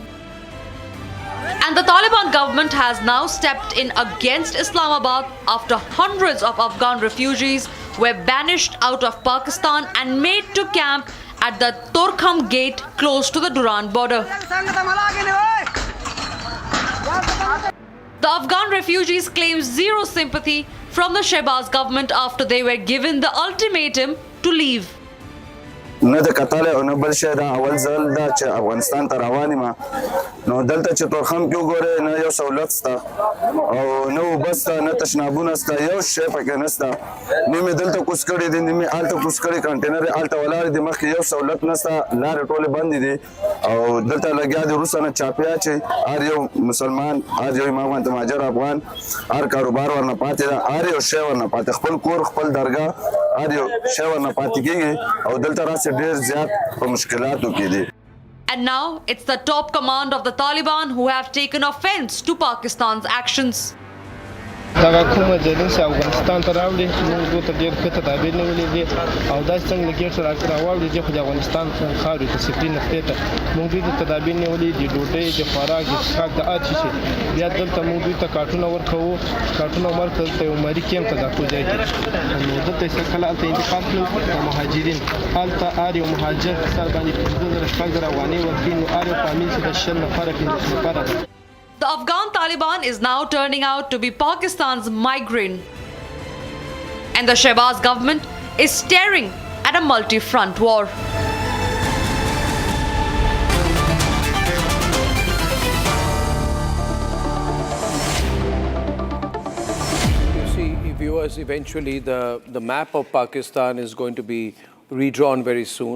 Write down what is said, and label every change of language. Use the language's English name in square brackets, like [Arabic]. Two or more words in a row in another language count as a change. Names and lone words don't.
[English] And the Taliban government has now stepped in against Islamabad after hundreds of Afghan refugees were banished out of Pakistan and made to camp at the Torkham gate close to the Durand border. The Afghan refugees claim zero sympathy from the Shehbaz government after they were given the ultimatum to leave. [Pashto] نه د کتاله او نه بل شی دا اول ځل دا چې افغانستان ته روان یم نو دلته چې تورخم کې وګورئ نه یو سهولت شته او نه اوبه شته نه تشنابونه شته یو شی پکې نشته نه مې دلته کوز کړي دي نه مې هلته کوز کړي کنټینر یې هلته ولاړ دي مخکې یو سهولت نشته لارې ټولې بندې دي او دلته لګیا دي وروسته نه چاپیا چې هر یو مسلمان هر یو امام مهاجر افغان هر کاروبار ورنه پاتې ده هر یو شی ورنه پاتې خپل کور خپل درګاه هر یو شی ورنه پاتې کېږي او دلته راسي [English] And now it's the top command of the Taliban who have taken offense to Pakistan's actions. [Pashto] دا کومه ځلین چې افغانستان ته راوړي موږ دوی ته ډېر ښه تدابیر نیولي دي او داسې څنګه له ګیټ سره راواوړي چې خو د افغانستان خاورې ته سفري نقطې ته موږ دوی ته تدابیر نیولي دي ډوډۍ د خوراک د څښاک د هر شي بیا دلته موږ دوی ته کارټونه ورکوو کارټونه ورکړل دلته یو مري کیمپ ته دا کوم ځای کې نو دلته یې کله هلته انتقال کړل او مهاجرین هلته هر یو مهاجر سر باندې 15,000 افغانۍ ورکوي نو هر یو فامیل چې د 10 نفره 15 نفره ده. [English] The Afghan Taliban is now turning out to be Pakistan's migraine. And the Shehbaz government is staring at a multi-front war. You see, viewers, eventually the map of Pakistan is going to be redrawn very soon.